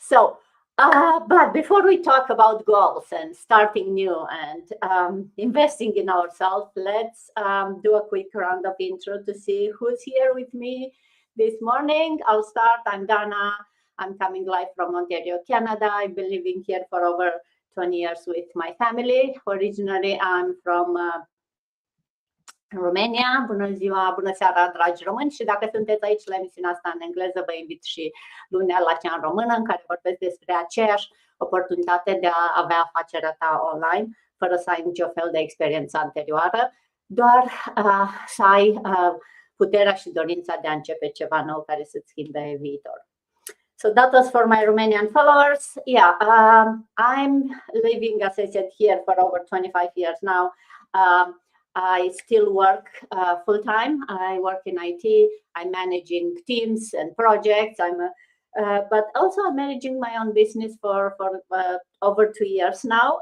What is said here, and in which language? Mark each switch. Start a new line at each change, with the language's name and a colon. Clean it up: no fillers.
English: But before we talk about goals and starting new and investing in ourselves, let's do a quick round of intro to see who's here with me this morning. I'll start. I'm Dana. I'm coming live from Ontario, Canada. I've been living here for over 20 years with my family. Originally, I'm from Romania.
Romanian: Bună ziua, bună seara, dragi români, și dacă sunteți aici la emisiunea asta în engleză, vă invit și lunea la cea în română, în care vorbesc despre aceeași oportunitate de a avea afacerea ta online, fără să ai nicio fel de experiență anterioară, doar să ai puterea și dorința de a începe ceva nou care să-ți schimbe viitor.
English: So that was for my Romanian followers. Yeah, I'm living, as I said, here for over 25 years now. I still work full-time. I work in IT. I'm managing teams and projects. But also I'm managing my own business for over 2 years now.